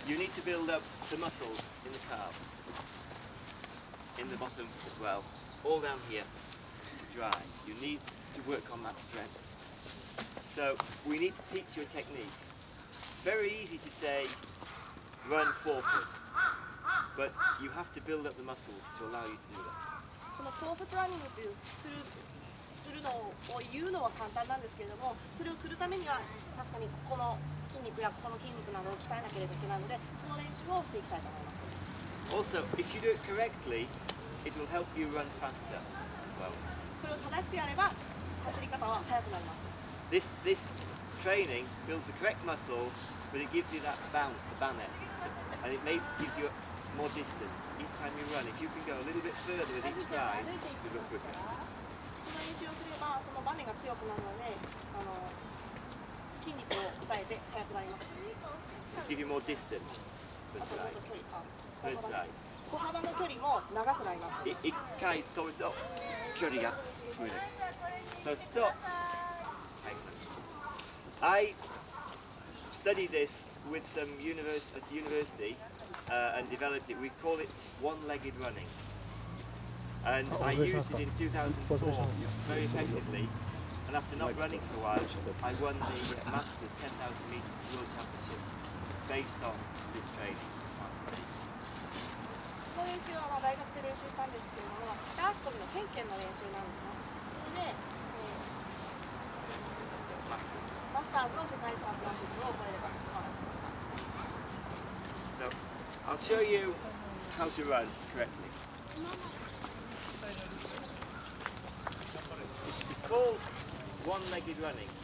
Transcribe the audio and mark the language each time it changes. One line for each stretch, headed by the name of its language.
English: you need to build up the muscles in the calves, in the bottom as well, all down here to dry. You need to work on that strength. So we need to teach you a technique. Very easy to say run forefoot, but you have to build up the muscles to allow you to do that.
Japanese: このフォーフットランニングというするのを言うのは簡単なんですけれども、それをするためには確かにここの筋肉やここの筋肉などを鍛えなければいけないので、その練習をしていきたいと思います。
English: Also, if you do it correctly, it will help you run faster as well.
Japanese: これを正しくやれば走り方は速くなります。
English: This training builds the correct muscles, but it gives you that bounce, the banner, and it gives you more distance each time you run. If you can go a little bit further with each stride, you go quicker.
Japanese: この練習をすればそのバネが強くなるので、筋肉を鍛えて速くなります。
English: Give you more distance per
Japanese: あともっ
English: Per stride.
Japanese: 歩幅の距離も長くなります。一回飛ぶと距離が増える。そうすると、
English: I studied this with some university and developed it. We call it one-legged running. And I used it in 2004 very effectively. And after not running for a while, I won the Masters 10,000 meters World Championship based on this training.
Japanese: この練習は大学で練習したんですけれども、片足跳びのケンケンの練習なんですね。それで、マスターズの世界チャンピオンシップをこれで勝ち取ってました。
English: So I'll show you how to run correctly. It's called one-legged running.